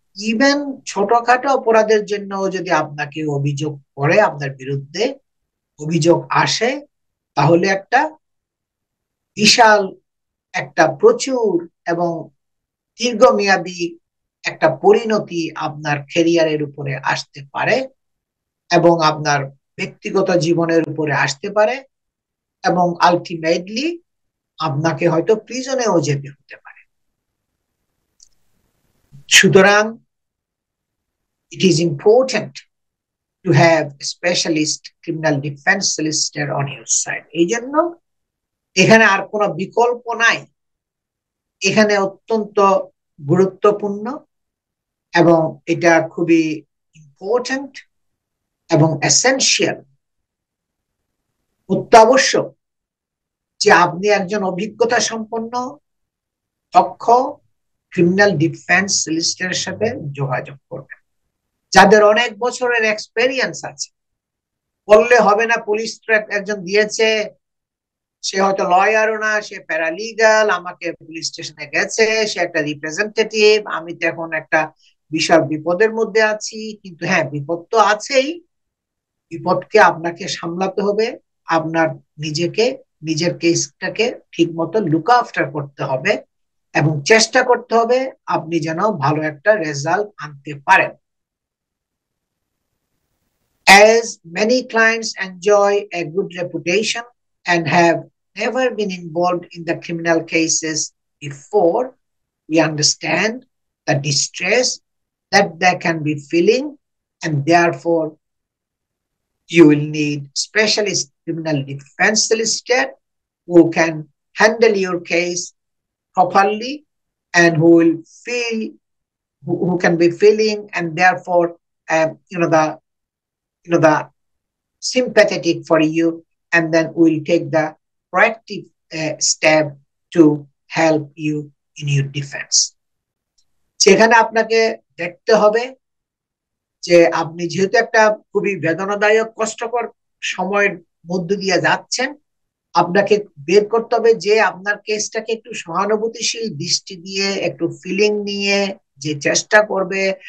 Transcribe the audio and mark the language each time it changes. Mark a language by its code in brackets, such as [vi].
[bn] Even ছোটখাটো অপরাধের জন্য যদি আপনাকে অভিযোগ করে, আপনার বিরুদ্ধে অভিযোগ আসে, তাহলে একটা বিশাল, একটা প্রচুর এবং দীর্ঘমেয়াদী একটা পরিণতি আপনার ক্যারিয়ারের উপরে আসতে পারে এবং আপনার ব্যক্তিগত জীবনের উপরে আসতে পারে, এবং আলটিমেটলি আপনাকে হয়তো প্রিজনেও যেতে হতে পারে। সুতরাং [en] it is important to have a specialist criminal defense solicitor on your side. [bn] এই জন্য এখানে আর কোনো বিকল্প নাই, এখানে অত্যন্ত গুরুত্বপূর্ণ এবং এটা খুবই ইম্পর্টেন্ট এবং এসেনশিয়াল, অত্যাবশ্যক যে আপনি একজন অভিজ্ঞতা সম্পন্ন দক্ষ ক্রিমিনাল ডিফেন্স সলিসিটরের সাথে যোগাযোগ করবেন, যাদের অনেক বছরের এক্সপেরিয়েন্স আছে। বললে হবে না পুলিশ একজন দিয়েছে, সে হয়তো লয়ারও না, সে প্যারালিগাল, আমাকে পুলিশ স্টেশনে গেছে, সে একটা রিপ্রেজেন্টেটিভ, আমি তো এখন একটা বিশাল বিপদের মধ্যে আছি। কিন্তু হ্যাঁ, বিপদ তো আছেই, বিপদকে আপনাকে সামলাতে হবে, আপনার নিজেকে, নিজের কেসটাকে ঠিক মতো লুক আফটার করতে হবে এবং চেষ্টা করতে হবে আপনি যেন ভালো একটা রেজাল্ট আনতে পারেন। [en] As many clients enjoy a good reputation and have never been involved in the criminal cases before, we understand the distress that they can be feeling, and therefore you will need specialist criminal defense solicitor who can handle your case properly and who will feel, who can be feeling, and therefore the sympathetic for you, and then we'll take the proactive step to help you in your defense. [bn] সেখানে আপনাকে দেখতে হবে যে আপনি যেহেতু একটা খুবই বেদনাদায়ক কষ্টকর সময়ের মধ্য দিয়ে যাচ্ছেন, আপনাকে বের করতে হবে যে আপনার কেসটাকে একটু সহানুভূতিশীল দৃষ্টি দিয়ে, একটু ফিলিং নিয়ে যে চেষ্টা করবে,